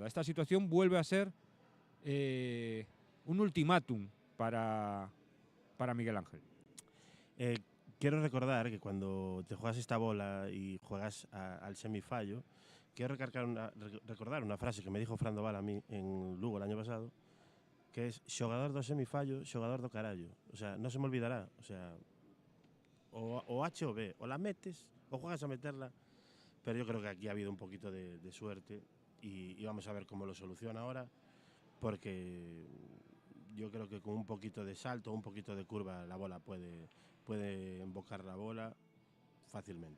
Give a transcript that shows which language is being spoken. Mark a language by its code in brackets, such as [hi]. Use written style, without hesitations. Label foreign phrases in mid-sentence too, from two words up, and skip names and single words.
[es] Esta situación vuelve a ser un ultimátum para Miguel Ángel. Quiero recordar que cuando te juegas esta bola y juegas al semifallo, quiero recordar una frase que me dijo Fran Doval a mí en Lugo el año pasado, que es [gl] xogador do semifallo, xogador do carallo. [es] O sea, no se me olvidará. O sea, o H o B, o la metes o juegas a meterla. Pero yo creo que aquí ha habido un poquito de suerte y vamos a ver cómo lo soluciona ahora, porque yo creo que con un poquito de salto, un poquito de curva, la bola puede embocar la bola fácilmente.